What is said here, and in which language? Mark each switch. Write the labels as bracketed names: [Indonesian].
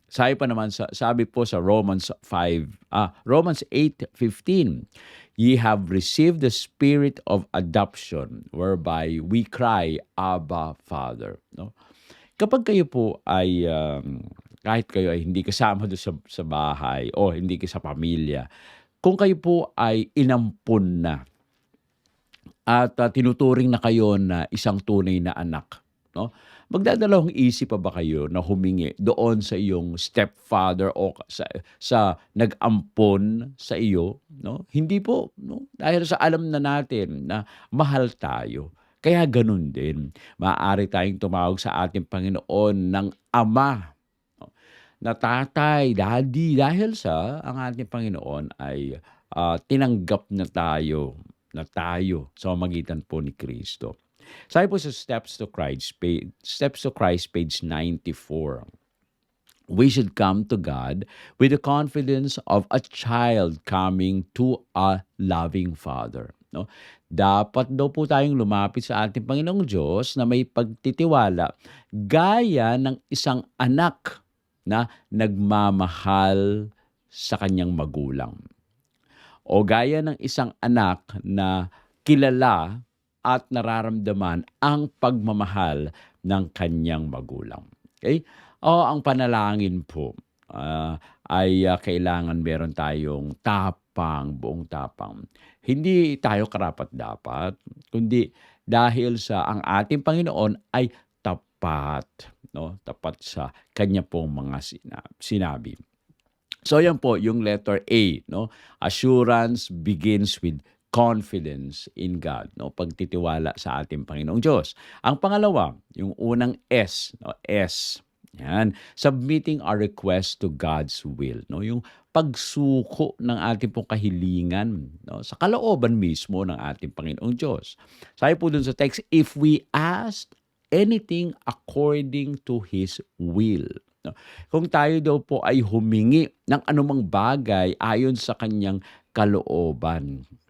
[Filipino] Sabi po sa [English] Romans 8:15, ye have received the spirit of adoption whereby we cry, Abba, Father. No? [Filipino] Kapag kayo po ay, kahit kayo ay hindi kasama doon sa bahay o hindi kayo sa pamilya, kung kayo po ay inampun na at tinuturing na kayo na isang tunay na anak, no? Magdadalawang isip pa ba kayo na humingi doon sa iyong stepfather o sa nag-ampon sa iyo, no? Hindi po, no? Dahil sa alam na natin na mahal tayo. Kaya ganun din, maaari tayong tumawag sa ating Panginoon ng Ama, no, na tatay, daddy, dahil ang ating Panginoon ay tinanggap na tayo sa pamamagitan po ni Kristo. Sabi po sa Steps to Christ, page 94. [English] We should come to God with the confidence of a child coming to a loving Father. No? [Filipino] Dapat daw po tayong lumapit sa ating Panginoong Diyos na may pagtitiwala gaya ng isang anak na nagmamahal sa kanyang magulang. O gaya ng isang anak na kilala at nararamdaman ang pagmamahal ng kanyang magulang. Okay? O ang panalangin po ay kailangan meron tayong buong tapang. Hindi tayo karapat-dapat, kundi dahil sa ang ating Panginoon ay tapat, no? Tapat sa kanya pong mga sinabi. So yan po yung letter A, no? [English] Assurance begins with confidence in God, no? [Filipino] Pagtitiwala sa ating Panginoong Diyos. Ang pangalawa, yung unang S, no? S. Yan, [English] submitting our request to God's will, no? [Filipino] Yung pagsuko ng ating pong kahilingan, no? Sa kalooban mismo ng ating Panginoong Diyos. Sabi po dun sa text, [English] if we ask anything according to His will. [Filipino] No? Kung tayo daw po ay humingi ng anumang bagay ayon sa kanyang kalooban.